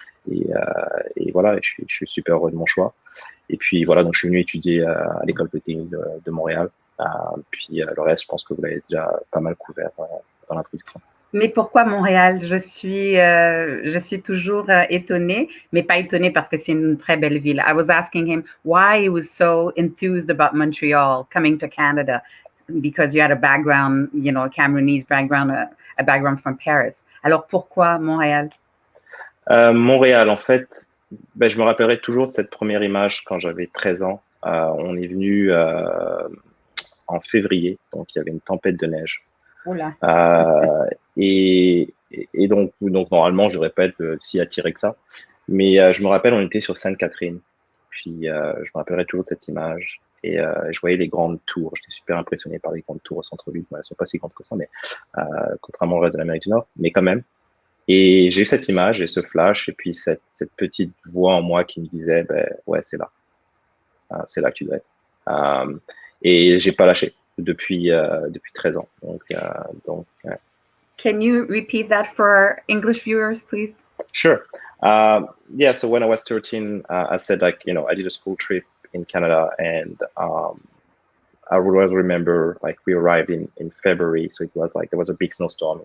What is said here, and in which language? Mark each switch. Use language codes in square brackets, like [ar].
[fr] Et voilà, je suis super heureux de mon choix. Et puis voilà, donc je suis venu étudier à l'école polytechnique de Montréal. Puis le reste, je pense que vous l'avez déjà pas mal couvert dans l'introduction. Mais pourquoi Montréal? Je suis toujours étonnée, mais pas étonnée parce que c'est une très belle ville. [en] I was asking him why he was so enthused about Montreal coming to Canada, because you had a background, a Cameroonese background, a background from Paris. [fr] Alors pourquoi Montréal? Montréal, en fait, je me rappellerai toujours de cette première image quand j'avais 13 ans. On est venu en février, donc il y avait une tempête de neige. Oula. Et donc normalement, je n'aurais pas été si attiré que ça. Mais je me rappelle, on était sur Sainte-Catherine. Puis je me rappellerai toujours de cette image. Et je voyais les grandes tours. J'étais super impressionné par les grandes tours au centre-ville. Elles ne sont pas si grandes que ça, mais contrairement au reste de l'Amérique du Nord, mais quand même. Et j'ai eu cette image et ce flash, et puis cette petite voix en moi qui me disait, ouais, c'est là. C'est là que tu dois être. Et j'ai pas lâché depuis 13 ans. Donc [en] Can you repeat that for our English viewers, please? Sure. Yeah, so when I was 13, I said, I did a school trip in Canada, and I always remember, we arrived in February, so it was there was a big snowstorm.